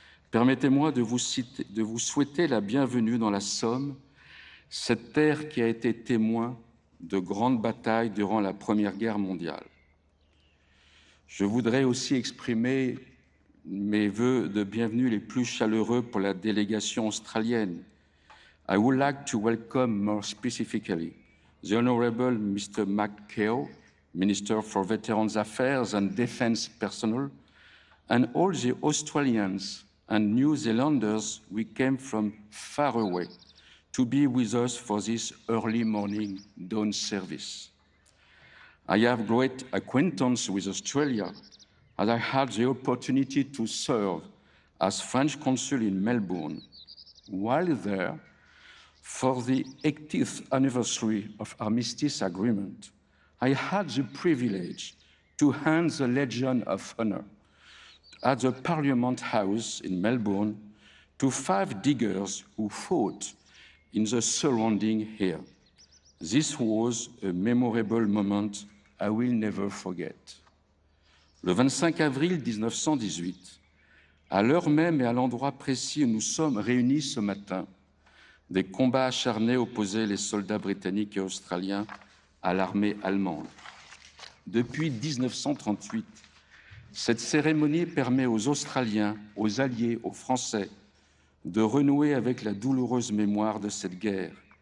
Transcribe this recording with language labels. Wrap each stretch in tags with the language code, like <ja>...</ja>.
<fr>Permettez-moi de vous souhaiter la bienvenue dans la Somme, cette terre qui a été témoin de grandes batailles durant la Première Guerre mondiale. Je voudrais aussi exprimer mes vœux de bienvenue les plus chaleureux pour la délégation australienne.</fr> <en>I would like to welcome more specifically the Honourable Mr. McKeown, Minister for Veterans Affairs and Defence Personnel, and all the Australians and New Zealanders we came from far away to be with us for this early morning dawn service. I have great acquaintance with Australia, as I had the opportunity to serve as French consul in Melbourne. While there, for the 80th anniversary of Armistice Agreement, I had the privilege to hand the Legion of Honour at the Parliament House in Melbourne to 5 diggers who fought in the surrounding here. This was a memorable moment I will never forget.</en> <fr>Le 25 avril 1918, à l'heure même et à l'endroit précis où nous sommes réunis ce matin, des combats acharnés opposaient les soldats britanniques et australiens à l'armée allemande. Depuis 1938, cette cérémonie permet aux Australiens, aux Alliés, aux Français de renouer avec la douloureuse mémoire de cette guerre.</fr>